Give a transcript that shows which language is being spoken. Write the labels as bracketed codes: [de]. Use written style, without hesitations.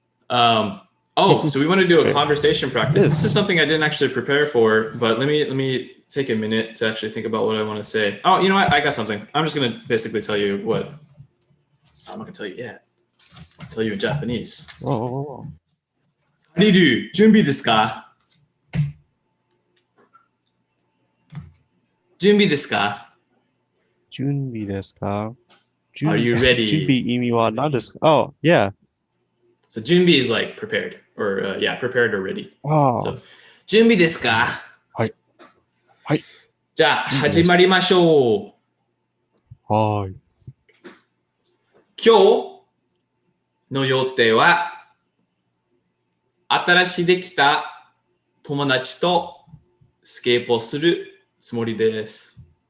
[en] So we want to do a conversation practice. This is something I didn't actually prepare for, but let me take a minute to actually think about what I want to say. Oh, you know what? I got something. I'm just going to basically tell you what. I'm not going to tell you yet. I'll tell you in Japanese. Whoa. [ja] Khalil, 準備ですか? 準備ですか? 準備ですか? [en] Are you ready? [ja] 準備意味は何ですか? [en] Oh, yeah. So 準備 is like prepared or prepared or ready. Oh. [ja] So 準備ですか? はい。はい。じゃあ始まりましょう。はい。今日の予定は新しいできた友達とスケートするつもりです。